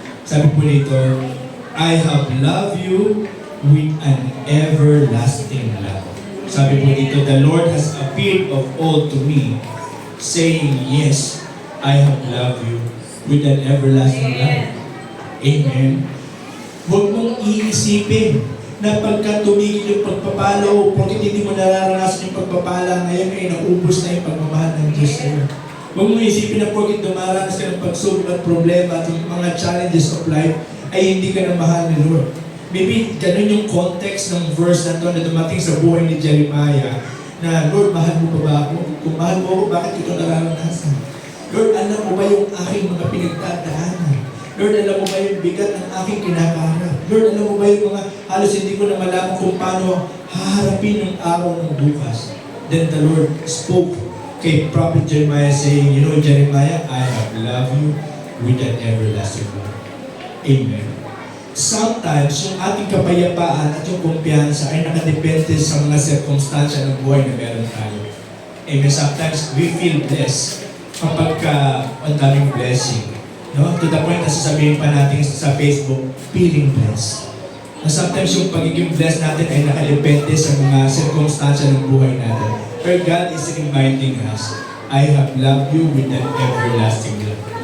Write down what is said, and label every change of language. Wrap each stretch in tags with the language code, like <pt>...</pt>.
<tl>Sabi po dito,</tl> <en>I have loved you with an everlasting love.</en> <tl>Sabi po dito,</tl> <en>the Lord has appeared of old to me, saying, yes, I have loved you with an everlasting love. Amen.</en> <tl>Huwag mong iisipin na pagka tumigil yung pagpapala o pagkat hindi mo nararanasan yung pagpapala ngayon ay naubos na yung pagmamahal ng Diyos sa'yo. Huwag mong isipin na pagkat dumaranas ka ng pagsubok at problema at yung mga challenges of life ay hindi ka na mahal ni Lord. Maybe ganun yung context ng verse na ito na dumating sa buhay ni Jeremiah na, Lord, mahal mo pa ba ako? Kung mahal mo ako, bakit ito nararanasan? Lord, alam mo ba yung aking mga pinagdadaanan? Lord, alam mo ba yung bigat ng aking kinakaharap? Lord, alam mo ba yung mga halos hindi ko na malaman kung paano haharapin yung araw ng bukas?</tl> <en>Then the Lord spoke kay Prophet Jeremiah saying, you know, Jeremiah, I have loved you with an everlasting love. Amen.</en> <tl>Sometimes, yung ating kapayapaan at yung kumpiyansa ay nakadepende sa mga circumstansya ng buhay na meron tayo.</tl> <en>Amen. Sometimes, we feel blessed</en> <tl>kapag ang daming</tl> <en>blessing. No?</en> <tl>To the point na sasabihin pa natin sa Facebook, feeling blessed. Na sometimes yung pagiging blessed natin ay nakadepende sa mga circumstansya ng buhay natin.</tl> <en>But God is reminding us, I have loved you with an everlasting love.</en>